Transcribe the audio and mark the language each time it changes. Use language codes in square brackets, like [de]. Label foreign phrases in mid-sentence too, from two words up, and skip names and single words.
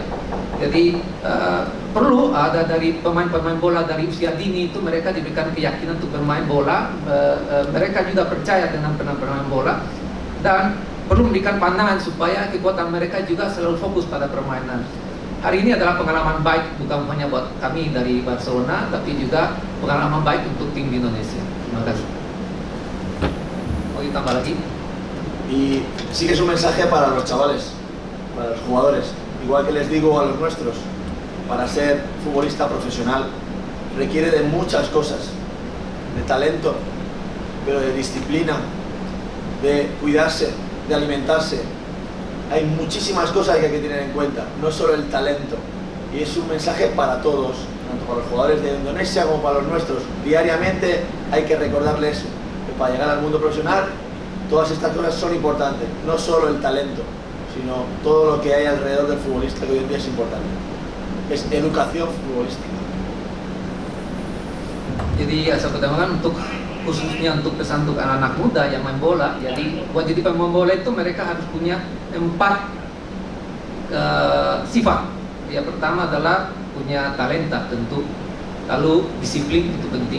[id] Jadi perlu ada dari pemain-pemain bola dari usia dini itu mereka diberikan keyakinan untuk bermain bola, mereka juga percaya dengan pemain bola dan perlu memberikan pandangan supaya kekuatan mereka juga selalu fokus pada permainan. Hari ini adalah pengalaman baik bukan hanya buat kami dari Barcelona, tapi juga pengalaman baik untuk tim di Indonesia. Terima kasih. ¿Mau ditambah lagi? [es] Y sí que es un mensaje para los chavales, para los jugadores. Igual que les digo a los nuestros, para ser futbolista profesional requiere de muchas cosas, de talento, pero de disciplina, de cuidarse, de alimentarse. Hay muchísimas cosas que hay que tener en cuenta, no solo el talento. Y es un mensaje para todos, tanto para los jugadores de Indonesia como para los nuestros. Diariamente hay que recordarles que para llegar al mundo profesional todas estas cosas son importantes, no solo el talento, sino todo lo que hay alrededor del futbolista, que hoy en día es importante. Es educación futbolística. [id] Jadi saya pertama untuk khususnya untuk pesan untuk anak-anak muda yang main bola. Jadi buat jadi pemain bola itu mereka harus punya 4 sifat. Yang pertama adalah punya talenta tentu, lalu disiplin itu penting.